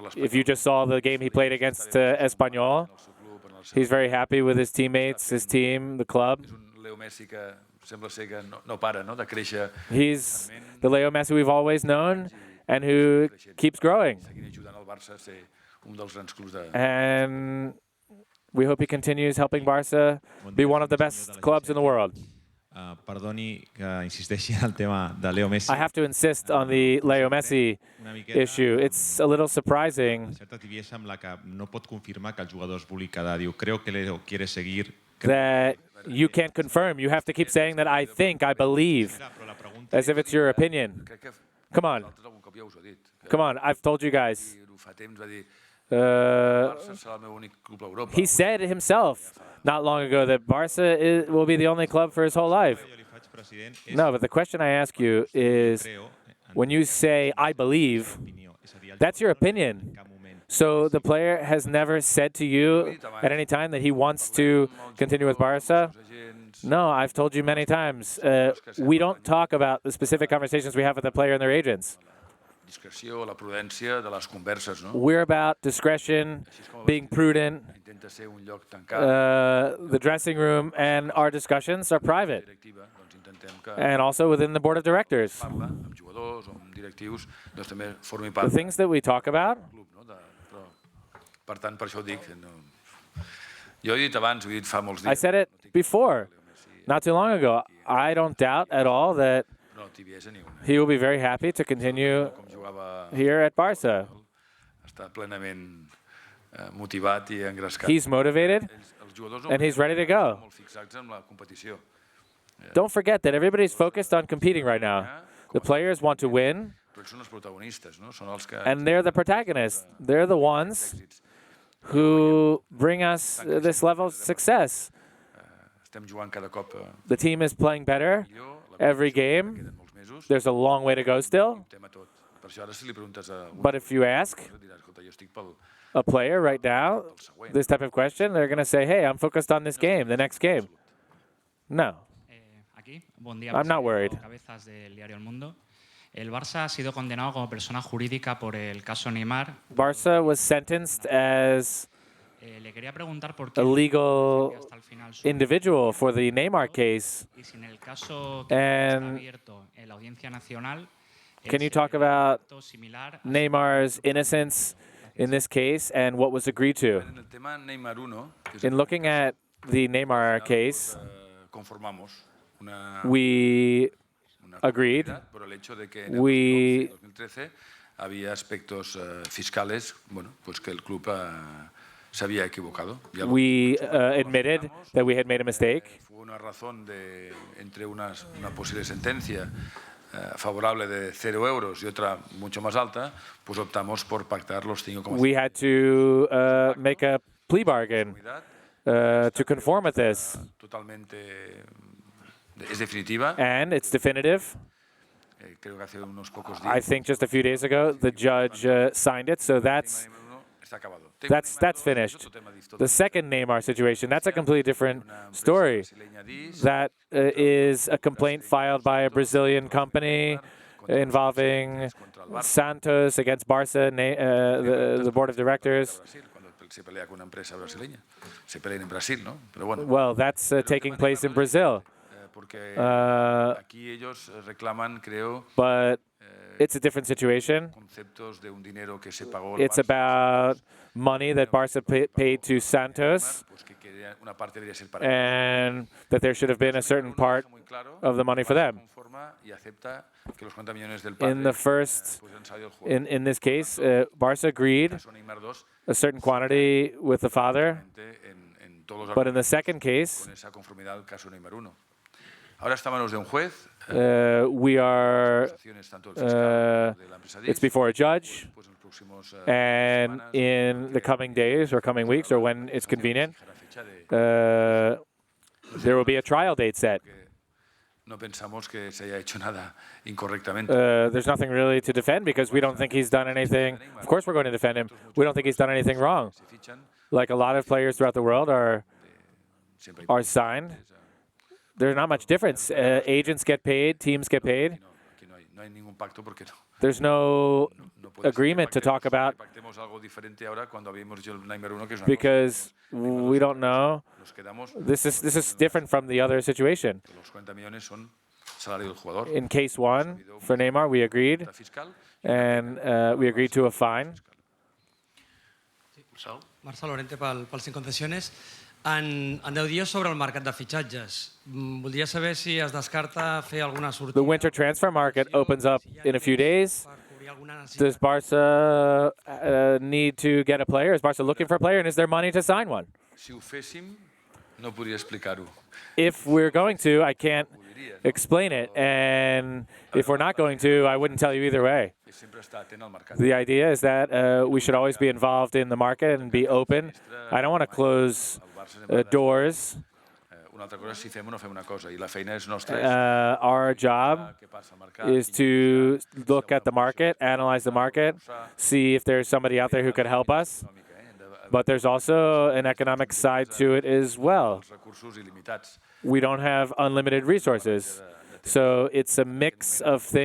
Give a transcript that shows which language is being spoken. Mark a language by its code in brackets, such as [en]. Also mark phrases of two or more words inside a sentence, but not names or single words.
[en] If you just saw the game he played against Espanyol, he's very happy with his teammates, his team, the club. [ca] És un Leo Messi que sembla ser que no para, no?, de créixer, [en] He's the Leo Messi we've always known and who keeps growing. [ca] seguint ajudant el Barça a ser un dels grans clubs de... [en] And we hope he continues helping Barca be one of the best clubs in the world. [ca] Perdoni que insisteixi en el tema de Leo Messi. [en] I have to insist on the Leo Messi [ca] Una miqueta [en] issue. It's a little surprising [ca] certa tibiesa amb la que no pot confirmar que el jugador es vulgui quedar. Diu, [es] creo que Leo quiere seguir. [en] that you can't confirm. You have to keep saying that I think, I believe, [ca] Però la pregunta [en] as if it's your opinion. [ca] Crec que [en] Come on. [ca] nosaltres algun cop ja us ho he dit. Que [en] Come on, I've told you guys. [ca] fa temps va dir Uh, Barça serà el meu únic club a Europa. [en] he said himself not long ago that Barca will be the only club for his whole life. [ca] jo li faig, president, és [en] No, but the question I ask you is, [es] creo, [en] when you say, I believe, [ca] opinió. És a dir, el [en] that's your [ca] jugador [en] opinion. [ca] en cap moment [en] So the player has never said to you at any time that he wants to continue with Barca? No, I've told you many times. We don't talk about the specific conversations we have with the player and their agents. [ca] Discreció, la prudència de les converses, no? [en] We're about discretion, being prudent. [ca] Intenta ser un lloc tancat, [en] The dressing room and our discussions are private, [ca] directiva, doncs intentem que [en] and also within the board of directors. [ca] parla amb jugadors o amb directius, doncs també formi [en] The [ca] part del [en] things that we talk about, [ca] club, no? Però, per tant, per això ho dic. No. Jo he dit abans, ho he dit fa molts dies. [en] I said it before, not too long ago. I don't doubt at all that [ca] No, tibiesa ni una. [en] he will be very happy to continue [ca] Com jugava, [en] here at Barca. [ca] està plenament motivat i engrescat. [en] He's motivated, [ca] Els jugadors [en] and he's ready to go. [ca] molt fixats en la competició. [en] Don't forget that everybody's focused on competing right now. The players want to win, [ca] Però ells són els protagonistes, no? Són els que... [en] and they're the protagonists. They're the ones who bring us this level of success. [ca] Estem jugant cada cop [en] The team is playing better [ca] millor. [en] every game. [ca] Queden molts mesos. [en] There's a long way to go still. [ca] Tema tot. Per això ara si li preguntes a un [en] But if you ask [ca] diràs, escolta, jo estic pel [en] a player right now this type of question, they're going to say, hey, I'm focused on this game, the next game. [ca] No. [es] Aquí, buen día, [en] I'm not [es] presidente, [en] worried. [es] Cabezas del diario El Mundo. El Barça ha sido condenado como persona jurídica por el caso Neymar. [en] Barca was sentenced as [es] Le quería preguntar por qué [en] a legal [es] hasta el final su- [en] individual for the Neymar case. [es] y si en el caso que [en] And [es] está abierto en la Audiencia Nacional. [en] Can you talk about [es] similar a [en] Neymar's innocence in this case and what was agreed to? [es] En el tema Neymar 1, que és [en] In looking at the Neymar case, [es] conformamos una [en] agreed. [es] posibilidad, pero el hecho de que en el [en] We [es] 2013 había aspectos fiscales, bueno, pues que el club se había equivocado. Ya lo [en] admitted that we had made a mistake. [es] fue una razón de entre una posible sentencia favorable de 0 euros y otra mucho más alta, pues optamos por pactar los 5,5. [en] We had to make a plea bargain to conform with this. [es] Totalmente es definitiva. [en] And it's definitive. [es] Creo que hace unos pocos [en] I [es] días. [en] think just a few days ago, the judge signed it, so that's finished. The second Neymar situation, that's a completely different story. That is a complaint filed by a Brazilian company involving Santos against Barca, the board of directors. [es] Se pelea con una empresa brasileña. Se pelean en Brasil, ¿no? Pero bueno. [en] Well, that's taking place in Brazil. [es] Porque aquí ellos reclaman, creo, [en] but it's a different situation. [es] conceptos de un dinero que se pagó. [en] It's about money that Barca paid to Santos, [es] Pues que una parte debería ser para [en] and that there should have been a certain part [es] muy claro. [en] of the money for them. [es] Conforma y acepta que los 40 millones del [en] In the first, [es] pues han salido del juego. [en] in this case, Barca agreed [es] Son Neymar 2, [en] a certain quantity with the father, [es] en todos los [en] but in the second case, [es] con esa conformidad al caso Neymar 1. Ahora está en manos de un juez. [en] We are, [es] Acusaciones tanto del fiscal como de la empresa [en] it's [es] DIF. [en] before a judge, [es] Pues en los próximos, [en] and [es] semanas, [en] in the coming days or coming weeks or when it's convenient, [es] fijará fecha de- [en] there will be a trial date set. [es] que no pensamos que se haya hecho nada incorrectamente. [en] There's nothing really to defend because we don't think he's done anything. Of course, we're going to defend him. We don't think he's done anything wrong. [es] Se fichan, [en] Like a lot of players throughout the world [es] siempre hay [en] are signed. There's not much difference. Agents get paid, teams get paid. [es] aquí no hay ningún pacto porque no. [en] There's no [es] No puede ser que [en] agreement to talk about [es] pactemos algo diferente ahora cuando habíamos hecho el Nightmare 1, que es una [en] because we don't know. [es] cosa. Nos quedamos, [en] This is different from the other situation. [es] que los 40 millones son salario del jugador. [en] In case one, for Neymar, we agreed, [es] Multa fiscal. [en] and we agreed to a fine. [ca] Marcel? Marcel Lorente pels 5 concessiones. En 10 dies sobre el mercat de fitxatges. Voldria saber si es descarta fer alguna sortida. [en] The winter transfer market opens up in a few days. [ca] Per cobrir alguna necessitat. [en] Does Barca need to get a player? Is Barca looking for a player, and is there money to sign one? [ca] Si ho féssim, no podria explicar-ho. [en] If we're going to, I can't explain it, and if we're not going to, I wouldn't tell you either way. [ca] I sempre estar atent al mercat. [en] The idea is that we should always be involved in the market and be open. I don't want to close doors. [ca] Una altra cosa és si fem o no fem una cosa, i la feina és nostra. [en] Our job [ca] Què passa al mercat? [en] is to look at the market, analyze the market, see if there's somebody out there who could help us. But there's also an economic side to it as well. [ca] Els recursos il·limitats. [en] We don't have unlimited resources. So it's a mix of [ca] La